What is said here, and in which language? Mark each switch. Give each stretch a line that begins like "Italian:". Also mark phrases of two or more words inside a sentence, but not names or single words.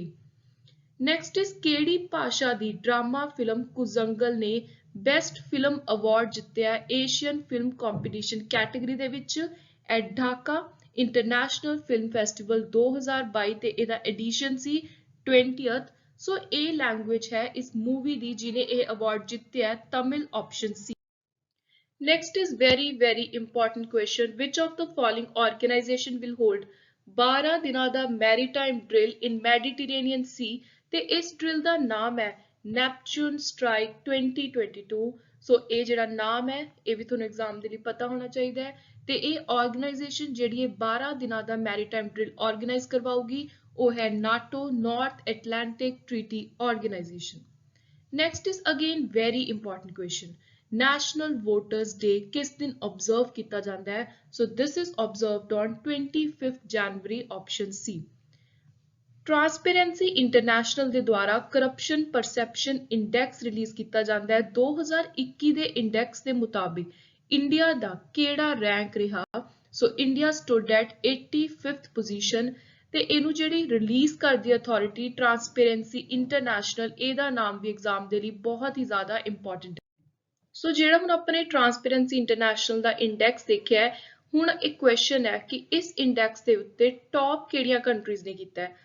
English: Next is
Punjabi: ਕਿਹੜੀ ਭਾਸ਼ਾ ਦੀ ਡਰਾਮਾ ਫਿਲਮ ਕੁਜ਼ੰਗਲ ਨੇ
English: best film award
Punjabi: ਜਿੱਤਿਆ
English: Asian film competition category
Punjabi: ਦੇ ਵਿੱਚ ਐਟ ਢਾਕਾ ਇੰਟਰਨੈਸ਼ਨਲ ਫਿਲਮ ਫੈਸਟੀਵਲ 2022 ਤੇ ਇਹਦਾ ਐਡੀਸ਼ਨ ਸੀ 20th। ਸੋ ਇਹ ਲੈਂਗੁਏਜ ਹੈ ਇਸ ਮੂਵੀ ਦੀ ਜਿਹਨੇ ਇਹ ਅਵਾਰਡ ਜਿੱਤਿਆ ਤਮਿਲ ਆਪਸ਼ਨ ਸੀ।
English: Next is very important question. Which of the following organization will hold 12
Punjabi: ਦਿਨਾਂ ਦਾ
English: maritime drill in Mediterranean Sea
Punjabi: ਤੇ ਇਸ ਡ੍ਰਿਲ ਦਾ ਨਾਮ ਹੈ
English: ਨੈਪਚੂਨ ਸਟ੍ਰਾਈਕ 2022।
Punjabi: ਸੋ ਇਹ ਜਿਹੜਾ ਨਾਮ ਹੈ ਇਹ ਵੀ ਤੁਹਾਨੂੰ ਐਗਜ਼ਾਮ ਦੇ ਲਈ ਪਤਾ ਹੋਣਾ ਚਾਹੀਦਾ ਹੈ ਤੇ ਇਹ ਆਰਗੇਨਾਈਜੇਸ਼ਨ ਜਿਹੜੀ ਇਹ 12 ਦਿਨਾਂ ਦਾ
English: maritime drill
Punjabi: ਆਰਗੇਨਾਈਜ਼ ਕਰਵਾਉਗੀ ਉਹ ਹੈ ਨਾਟੋ ਨਾਰਥ ਐਟਲਾਂਟਿਕ ਟ੍ਰੀਟੀ ਆਰਗੇਨਾਈਜੇਸ਼ਨ।
English: Next is again very important question.
Punjabi: National Voters Day
Hindi: किस दिन
Punjabi: observe ਕੀਤਾ ਜਾਂਦਾ ਹੈ?
English: So this is observed on 25th January option C.
Punjabi: Transparency International ਦੇ ਦੁਆਰਾ Corruption Perception Index ਰਿਲੀਜ਼ ਕੀਤਾ ਜਾਂਦਾ ਹੈ 2021 ਦੇ ਇੰਡੈਕਸ ਦੇ ਮੁਤਾਬਿਕ ਇੰਡੀਆ ਦਾ ਕਿਹੜਾ ਰੈਂਕ ਰਿਹਾ?
English: So India stood at 85th position
Punjabi: ਤੇ ਇਹਨੂੰ ਜਿਹੜੀ ਰਿਲੀਜ਼ ਕਰਦੀ ਅਥਾਰਟੀ ਟਰਾਂਸਪੇਰੈਂਸੀ ਇੰਟਰਨੈਸ਼ਨਲ ਇਹਦਾ ਨਾਮ ਵੀ ਐਗਜ਼ਾਮ ਦੇ ਲਈ ਬਹੁਤ ਹੀ ਜ਼ਿਆਦਾ ਇੰਪੋਰਟੈਂਟ ਹੈ। ਸੋ ਜਿਹੜਾ ਹੁਣ ਆਪਣੇ ਟਰਾਂਸਪੇਰੈਂਸੀ ਇੰਟਰਨੈਸ਼ਨਲ ਦਾ ਇੰਡੈਕਸ ਦੇਖਿਆ ਹੈ ਹੁਣ ਇੱਕ ਕੁਐਸਚਨ ਹੈ ਕਿ ਇਸ ਇੰਡੈਕਸ ਦੇ ਉੱਤੇ ਟੌਪ ਕਿਹੜੀਆਂ ਕੰਟਰੀਜ਼ ਨੇ ਕੀਤਾ ਹੈ?